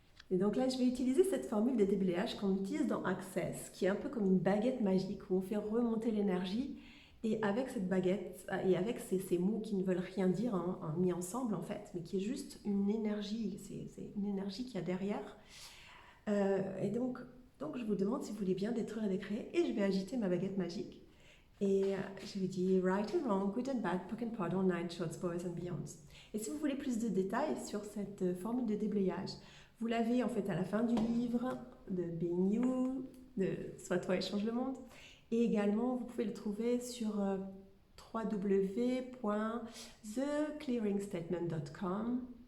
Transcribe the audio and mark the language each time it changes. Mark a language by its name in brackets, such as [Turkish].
[French] Et donc là, je vais utiliser cette formule de déblayage qu'on utilise dans Access, qui est un peu comme une baguette magique où on fait remonter l'énergie. Et avec cette baguette, et avec ces mots qui ne veulent rien dire, mis ensemble en fait, mais qui est juste une énergie, c'est une énergie qu'il y a derrière. Et donc, je vous demande si vous voulez bien détruire et décréer, et je vais agiter ma baguette magique. Et je lui dis [English] right and wrong, good and bad, pock and pardon, nine shorts, boys and beyonds. [French] Et si vous voulez plus de détails sur cette formule de déblayage, vous l'avez en fait à la fin du livre de Being You, de Sois toi et change le monde. Et également, vous pouvez le trouver sur www.theclearingstatement.com.